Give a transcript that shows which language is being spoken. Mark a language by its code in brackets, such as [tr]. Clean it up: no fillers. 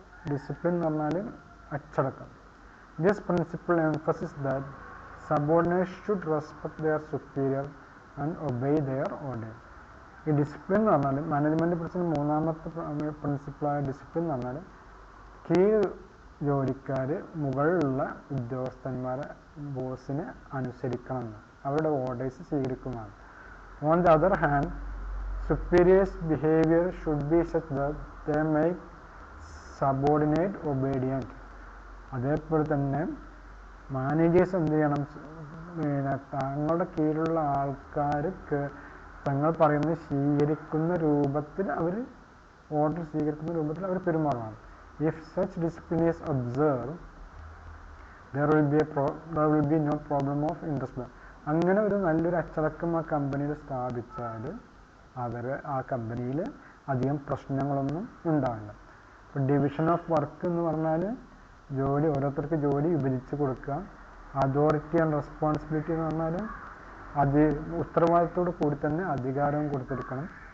[en] discipline [ml] എന്ന് പറഞ്ഞാൽ അച്ചടക്കം. [en] This principle emphasis that subordinates should respect their superior and obey their orders. [ml] ഈ discipline എന്ന് പറഞ്ഞാൽ മാനേജ്മെൻറ്റ് പ്രിൻസിപ്പിൾ 3ാമത്തെ പ്രിൻസിപ്പിളായ ഡിസിപ്ലിൻ എന്ന് പറഞ്ഞാൽ കീഴ് ജോലിക്കാർ മുകളിലുള്ള ഉദ്യോഗസ്ഥന്മാരെ ബോസിനെ അനുസരിക്കണം, അവരുടെ orders സ്വീകരിക്കുന്നതാണ്. [en] On the other hand, superiors' behavior should be such that they make subordinate obedient. [ml] അതേപോലെ തന്നെ മാനേജേഴ്സ് എന്ത് ചെയ്യണം, തങ്ങളുടെ കീഴിലുള്ള ആൾക്കാർക്ക് തങ്ങൾ പറയുന്നത് സ്വീകരിക്കുന്ന രൂപത്തിൽ അവർ ഓർഡർ സ്വീകരിക്കുന്ന രൂപത്തിൽ അവർ പെരുമാറണം. [en] If such discipline is observe, there will be no problem of indiscipline. [ml] അങ്ങനെ ഒരു നല്ലൊരു അച്ചടക്കം ആ കമ്പനിയിൽ സ്ഥാപിച്ചാൽ ആ കമ്പനിയിൽ അധികം പ്രശ്നങ്ങളൊന്നും ഉണ്ടാവില്ല. ഇപ്പോൾ ഡിവിഷൻ ഓഫ് വർക്ക് എന്ന് പറഞ്ഞാൽ ഓരോരുത്തർക്ക് ജോലി വിഭജിച്ച് കൊടുക്കുക. അതോറിറ്റി ആൻഡ് റെസ്പോൺസിബിലിറ്റി എന്ന് പറഞ്ഞാൽ ഉത്തരവാദിത്തോട് കൂടി തന്നെ അധികാരവും കൊടുത്തിരിക്കണം.